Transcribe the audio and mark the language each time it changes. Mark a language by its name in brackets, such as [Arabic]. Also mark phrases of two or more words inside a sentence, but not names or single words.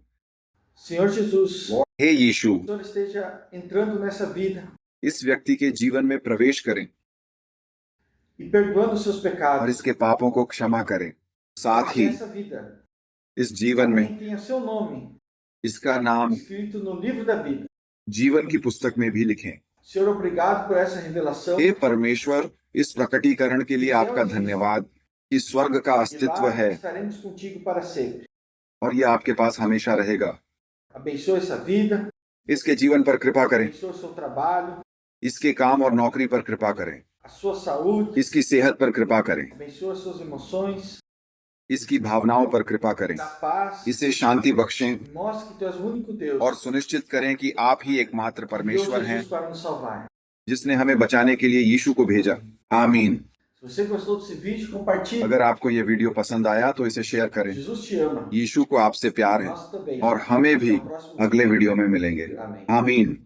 [Portuguese] Senhor Jesus, [Hindi] हे यीशु, [Portuguese] o Senhor esteja entrando nessa vida [Hindi] इस व्यक्ति के जीवन में प्रवेश करें [Portuguese] e perdoando os seus [Hindi] और [Portuguese] pecados. [Hindi] इसके पापों को क्षमा करें। साथ [Portuguese] Que [Hindi] ही [Portuguese] essa vida [Hindi] इस जीवन में [Portuguese] também tenha seu nome [Hindi] इसका नाम [Portuguese] escrito no livro da vida. [Hindi] जीवन की पुस्तक में भी लिखें। [Portuguese] Senhor, obrigado por essa revelação. [Hindi] हे परमेश्वर, इस प्रकटीकरण के लिए आपका धन्यवाद कि स्वर्ग का [Portuguese] E [Hindi] अस्तित्व [Portuguese] lá [Hindi] है [Portuguese] estaremos contigo para sempre. [Hindi] और ये आपके पास हमेशा रहेगा। [Portuguese] Abençoe essa vida, [Hindi] इसके जीवन पर कृपा करें, [Portuguese] abençoe o seu trabalho, [Hindi] इसके काम और नौकरी पर कृपा करें, [Portuguese] a sua saúde, [Hindi] इसकी सेहत पर कृपा करें, [Portuguese] abençoe as suas emoções, [Hindi] इसकी भावनाओं पर कृपा करें, [Portuguese] dá paz, [Hindi] इसे शांति बख्शें [Portuguese] e mostre que tu és o único Deus [Hindi] और सुनिश्चित करें कि आप ही एकमात्र [Portuguese] que enviou [Hindi] परमेश्वर हैं [Portuguese] Jesus para nos salvar. [Hindi] जिसने हमें बचाने के लिए यीशु को भेजा। आमीन। [Portuguese] Se você gostou desse vídeo, compartilhe. [Hindi] अगर आपको ये वीडियो पसंद आया तो इसे शेयर करें। [Portuguese] Jesus te ama. [Hindi] यीशु को आपसे प्यार है [Portuguese] Nós também. [Hindi] और हमें भी [Portuguese] Até o próximo [Hindi] अगले [Portuguese] vídeo. [Hindi] वीडियो में मिलेंगे। [Portuguese] Amém. [Hindi] आमीन।